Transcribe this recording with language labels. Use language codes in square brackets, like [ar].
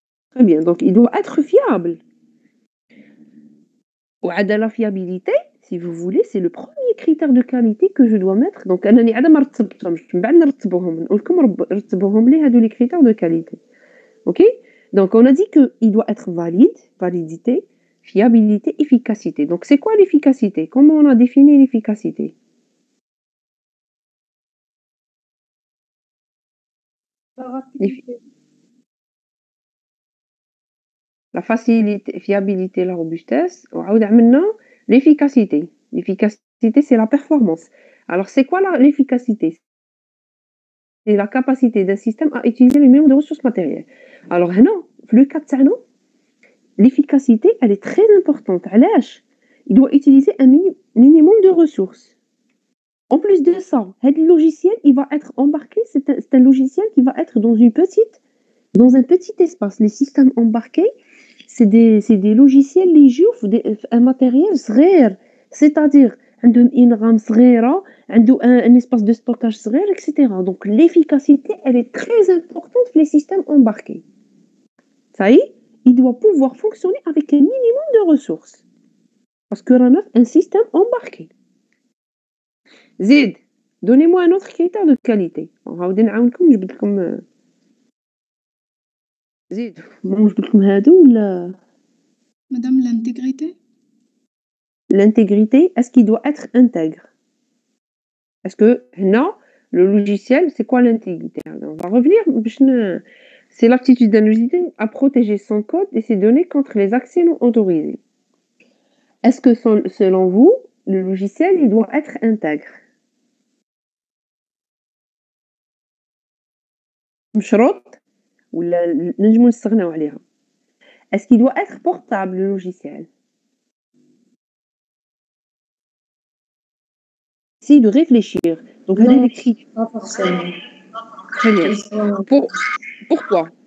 [fr] Très bien, donc il doit être fiable. [ar] وعاد [fr] la fiabilité, si vous voulez, c'est le premier critère de qualité que je dois mettre. [ar] Donc أنني عاد ما رتبتهمش من بعد نرتبوهم نقول لكم رتبوهم لي هادو [fr] les critères de qualité. OK? Donc on a dit que il doit être validité, fiabilité, efficacité. Donc c'est quoi l'efficacité? Comment on a défini l'efficacité? La rapidité. La facilité, fiabilité, la robustesse. [ar] وعاود عملنا l'efficacité. [fr] L'efficacité, c'est la performance. Alors c'est quoi l'efficacité? C'est la capacité d'un système à utiliser le minimum de ressources matérielles. Alors [ar] هنا في [fr] le cas [ar] تاعنا [fr] l'efficacité, elle est très importante. [ar] علاش? [fr] Il doit utiliser un minimum de ressources. En plus de ça, le logiciel, il va être embarqué, c'est un logiciel qui va être dans un petit espace. Les systèmes embarqués, c'est des logiciels [ar] اللي يجيو في [fr] un matériel [ar] صغير. [fr] C'est-à-dire [ar] عندهم [fr] une RAM [ar] صغيرة, عنده [fr] un espace de stockage [ar] صغير, [fr] etc. Donc l'efficacité, elle est très importante pour les systèmes embarqués. Ça y est, il doit pouvoir fonctionner avec un minimum de ressources. Parce que [ar] رانا [fr] un système embarqué. [ar] زيد, [fr] donnez-moi un autre critère de qualité. [ar] غادي نعاونكم نجبد لكم زيد نجبد لكم هادو ولا [fr] Madame, l'intégrité? l'intégrité, est-ce qu'il doit être intègre? Est-ce que non, le logiciel, c'est quoi l'intégrité? On va revenir. C'est l'aptitude d'un logiciel à protéger son code et ses données contre les accès non autorisés. Est-ce que selon vous, le logiciel, il doit être intègre? [ar] مشروط ولا نجمو نستغناو عليها? [fr] Est-ce qu'il doit être portable, le logiciel? Essayez de réfléchir. Donc, Non, les critères. pas forcément. Très bien. Pourquoi?